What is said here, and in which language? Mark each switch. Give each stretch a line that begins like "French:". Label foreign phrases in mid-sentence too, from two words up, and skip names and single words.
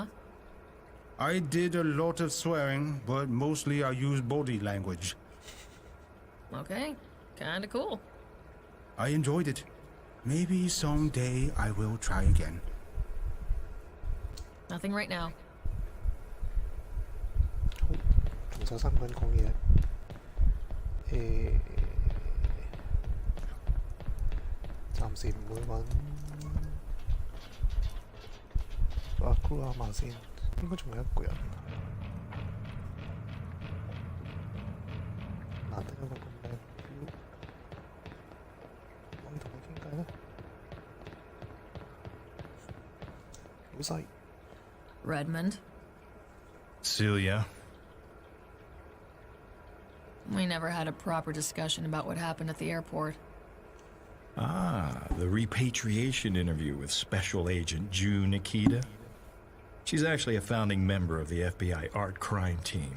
English: I did a lot of swearing, but mostly I used body language. Okay, kinda cool. I enjoyed it. Maybe someday I will try again. Nothing right now. 동사 상관 공예.
Cantonese: 暫時唔會揾阿 crew 下嘛先，應該仲有一個人。難得有個咁靚 view，可以同佢傾偈咧。老細
English: Redmond. Celia. We never had a proper discussion about what happened at the airport. Ah, the repatriation interview with Special Agent Ju Nikita. She's actually a founding member of the FBI art crime team.